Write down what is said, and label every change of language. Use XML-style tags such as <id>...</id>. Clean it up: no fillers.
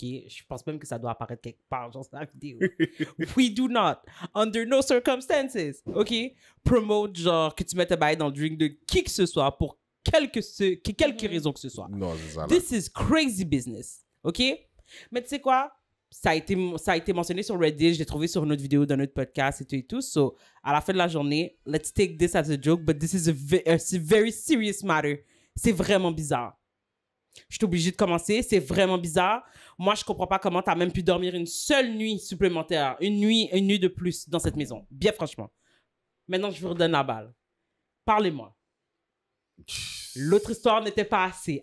<fr>Je pense même que ça doit apparaître quelque part dans la vidéo.</fr> <en>We do not, under no circumstances, ok?</en> <fr>Promote, genre, que tu mettes un bail dans le drink de qui que ce soit pour quelque raison que ce soit. Non, c'est ça. Là.</fr> <en>This is crazy business, ok?</en> <fr>Mais tu sais quoi? Ça a été mentionné sur Reddit, je l'ai trouvé sur une autre vidéo d'un autre podcast et tout.</fr> <en>So,</en> <fr>à la fin de la journée,</fr> <en>let's take this as a joke, but this is a very serious matter.</en> <fr>C'est vraiment bizarre. Je suis obligée de commencer, c'est vraiment bizarre. Moi, je comprends pas comment tu as même pu dormir une seule nuit supplémentaire, une nuit de plus dans cette maison. Bien franchement. Maintenant, je vous redonne la balle. Parlez-moi. L'autre histoire n'était pas assez.</fr>